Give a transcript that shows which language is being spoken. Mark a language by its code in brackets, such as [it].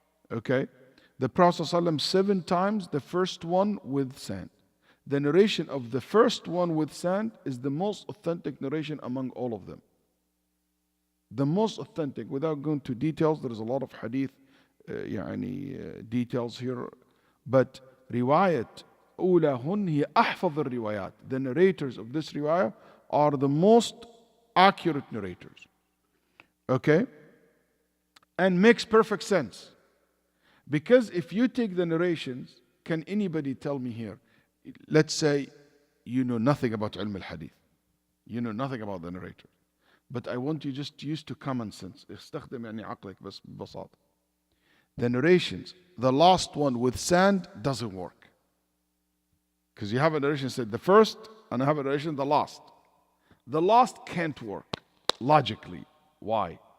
[en] Okay, the Prophet ﷺ 7 times, the first one with sand. The narration of the first one with sand is the most authentic narration among all of them. The most authentic, without going to details, there is a lot of hadith يعني details here. But [ar] رواية أولاهن هي أحفظ الروايات. [en] The narrators of this riwayah are the most accurate narrators. Okay? And makes perfect sense. Because if you take the narrations, can anybody tell me here, let's say you know nothing about ilm al-hadith. You know nothing about the narrator. But I want you just use to common sense. [ar] استخدم يعني عقلك بس ببساطة. [en] The narrations, the last one with sand doesn't work. Because you have a narration said the first, and I have a narration the last. The last can't work logically. Why?